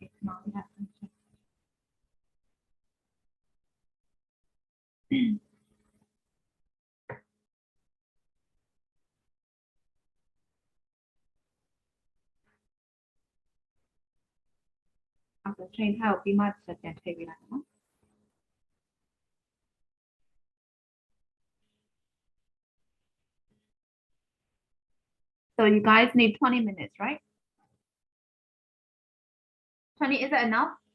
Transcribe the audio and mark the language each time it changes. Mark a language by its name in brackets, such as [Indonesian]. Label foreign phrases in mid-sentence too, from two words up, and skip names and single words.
[English] we have to check. After train [Burmese] ထားကိုပြီးမှချက်ပြန်ထည့်ပေးလိုက်နော် [English] So you guys need 20 minutes, right? 20, is that enough?